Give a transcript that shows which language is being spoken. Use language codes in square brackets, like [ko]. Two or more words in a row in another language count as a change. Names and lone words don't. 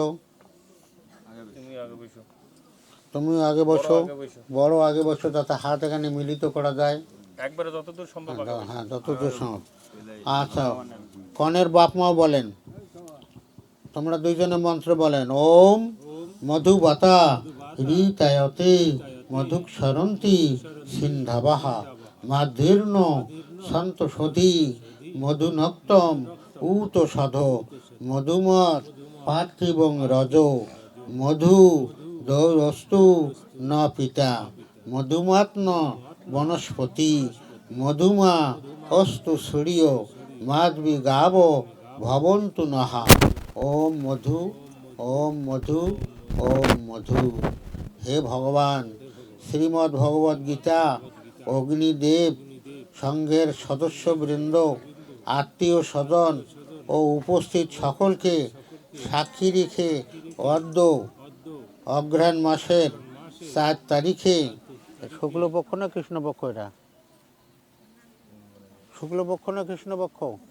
[bn] তুমি আগে বসো। তুমিও আগে বসো, আগে বসো। বড় আগে বসো, যাতে হাত এখানে মিলিত করা যায়। একবারে যতদূর সম্ভব আগে বসো। হ্যাঁ, যতদূর সম্ভব। আচ্ছা, কনের বাপ মাও বলেন, তোমরা দুইজনে মন্ত্র বলেন। [sa] ওম মধুবাতা ঋতায়তে মধুক সরন্তি সিন্ধাবাহা মাধীর্ণ সন্তোষধি মধুনক্তম উত সধ মধুমত পার্থিবং রজ মধু দৌরস্তু ন পিতা মধুমাত্ম বনস্পতি মধুমা অস্তু সূর্য মাধবী গাব ভবন্তু নহা। ওম মধু, ওম মধু, ওম মধু। [bn] হে ভগবান, শ্রীমদ্ ভগবদ্ গীতা, অগ্নিদেব, সংঘের সদস্যবৃন্দ, আত্মীয় স্বজন ও উপস্থিত সকলকে সাক্ষী রেখে অদ্য অঘ্রাণ মাসের 4 তারিখে, শুক্লপক্ষ না কৃষ্ণপক্ষ, এটা শুক্লপক্ষ না কৃষ্ণপক্ষ?